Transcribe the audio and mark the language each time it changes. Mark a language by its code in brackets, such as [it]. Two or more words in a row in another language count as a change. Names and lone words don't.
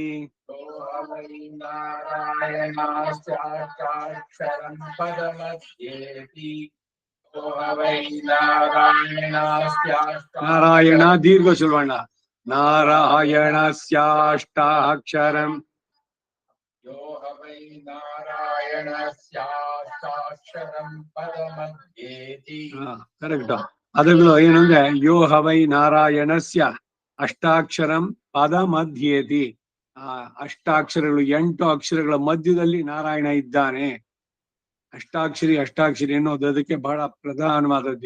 [sa] नारायणास्याष्टाक्षरं पदमध्येति वै नारायणास्याष्टाक्षरं नारायण दीर्घ सुवर्ಣ नारायणस्याष्टाक्षरम् यो वै नारायणस्याष्टाक्षरं पदमध्येति [kn] ಕರೆಕ್ಟ್ ಪದಗಳು ಏನಂದ್ರೆ [sa] ಯೋ ಹವೈ ನಾರಾಯಣಸ್ಯ ಅಷ್ಟಾಕ್ಷರಂ ಪದ ಮಧ್ಯೇತಿ [kn] ಅಷ್ಟಾಕ್ಷರಗಳು 8 ಅಕ್ಷರಗಳ ಮಧ್ಯದಲ್ಲಿ ನಾರಾಯಣ ಇದ್ದಾನೆ. ಅಷ್ಟಾಕ್ಷರಿ ಅನ್ನೋದು ಅದಕ್ಕೆ ಬಹಳ ಪ್ರಧಾನವಾದದ್ದು.